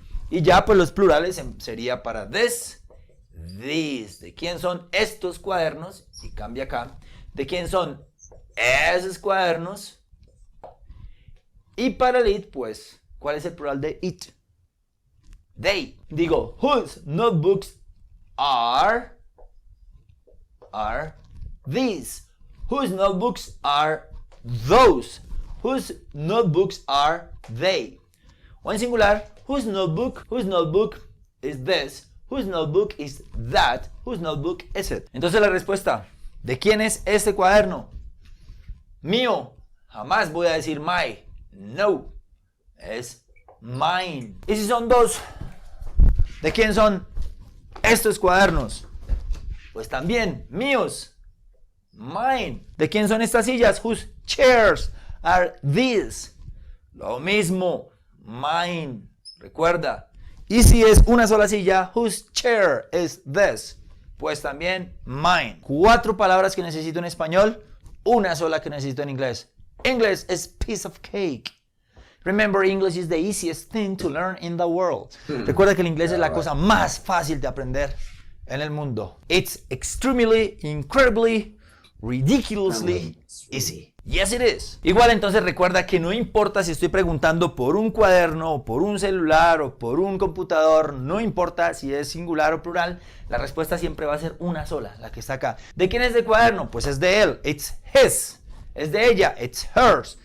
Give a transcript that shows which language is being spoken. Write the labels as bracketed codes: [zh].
[es] Y ya pues los plurales sería para this, these. ¿De quién son estos cuadernos? Y cambia acá. ¿De quién son esos cuadernos? Y para el it, pues, ¿cuál es el plural de it? [en] They. Digo, whose notebooks are these. Whose notebooks are those. Whose notebooks are they. O en singular, whose notebook is this. Whose notebook is that. Whose notebook is it. [es] Entonces la respuesta, ¿de quién es este cuaderno? Mío. Jamás voy a decir my. No. Es mine. Y si son dos, ¿de quién son estos cuadernos? Pues también míos. Mine. ¿De quién son estas sillas? [en] Whose chairs are these? [es] Lo mismo. [en] Mine. [es] Recuerda. Y si es una sola silla, [en] whose chair is this? [es] Pues también mine. 4 palabras que necesito en español, una sola que necesito en inglés. [en] English is piece of cake. Remember, English is the easiest thing to learn in the world. [es] Recuerda que el inglés es la cosa más fácil de aprender en el mundo. [en] It's extremely, incredibly, ridiculously easy. Yes, it is. [es] Igual entonces recuerda que no importa si estoy preguntando por un cuaderno, o por un celular, o por un computador, no importa si es singular o plural, la respuesta siempre va a ser una sola, la que está acá. ¿De quién es el cuaderno? Pues es de él. [en] It's his. [es] Es de ella. [en] It's hers.